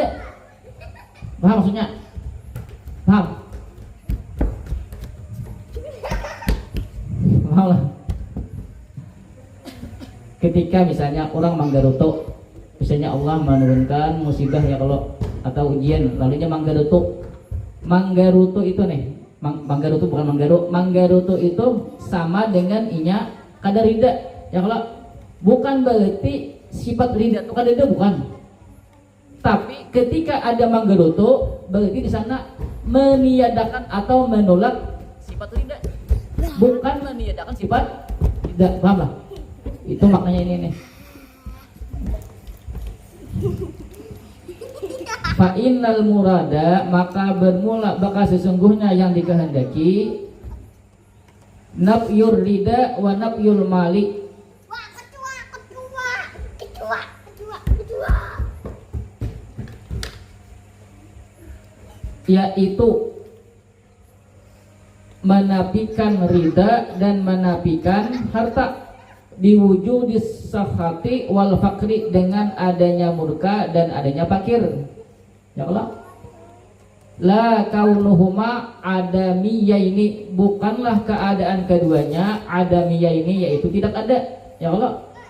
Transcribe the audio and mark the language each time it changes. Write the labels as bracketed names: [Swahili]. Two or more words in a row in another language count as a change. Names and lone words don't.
[Indonesian] Paham maksudnya? Paham? Paham lah? Ketika misalnya orang manggaruto, misalnya Allah menurunkan musibah ya kalau atau ujian, lalunya manggaruto. Manggaruto itu nih, manggaruto bukan manggaru. Manggaruto itu sama dengan inya kada ridha. Ya kalau bukan berarti sifat ridha itu kada ada, bukan. Tapi ketika ada manggerutu berarti di sana meniadakan atau menolak sifat ridha, bukan meniadakan sifat ridha. Paham lah? Itu maknanya ini nih. [Arabic] فإن المراد, [Indonesian] maka bermula maka sesungguhnya yang dikehendaki [Arabic] نفي الرضا ونفي المال, [Indonesian] yaitu menafikan ridha dan menafikan harta, diwujudi [Arabic] السخط والفقر, [Indonesian] dengan adanya murka dan adanya fakir. [Arabic] يا الله, لا كونهما عدميين, [Indonesian] bukanlah keadaan keduanya adamiyaini, yaitu tidak ada. [Arabic] يا الله,